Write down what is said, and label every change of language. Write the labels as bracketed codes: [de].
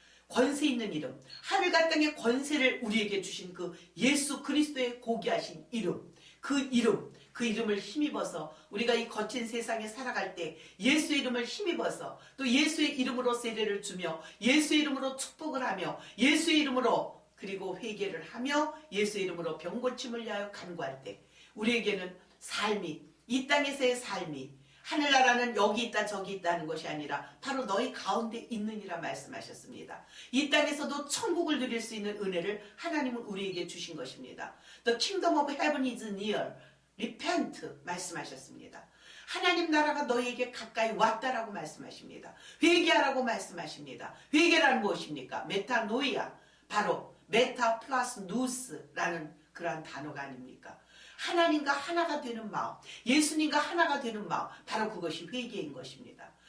[ko] 권세 있는 이름, 하늘과 땅의 권세를 우리에게 주신 그 예수 그리스도의 고귀하신 이름, 그 이름을 힘입어서 우리가 이 거친 세상에 살아갈 때 예수의 이름을 힘입어서 또 예수의 이름으로 세례를 주며 예수의 이름으로 축복을 하며 예수의 이름으로 그리고 회개를 하며 예수의 이름으로 병고침을 위하여 간구할 때 우리에게는 삶이, 이 땅에서의 삶이 하늘나라는 여기 있다 저기 있다 하는 것이 아니라 바로 너희 가운데 있느니라 말씀하셨습니다. 이 땅에서도 천국을 누릴 수 있는 은혜를 하나님은 우리에게 주신 것입니다. [en] The kingdom of heaven is near. [ko] Repent 말씀하셨습니다. 하나님 나라가 너희에게 가까이 왔다라고 말씀하십니다. 회개하라고 말씀하십니다. 회개란 무엇입니까? 메타노이아, 바로 메타 플러스 누스라는 그러한 단어가 아닙니까? 하나님과 하나가 되는 마음, 예수님과 하나가 되는 마음, 바로 그것이 회개인 것입니다.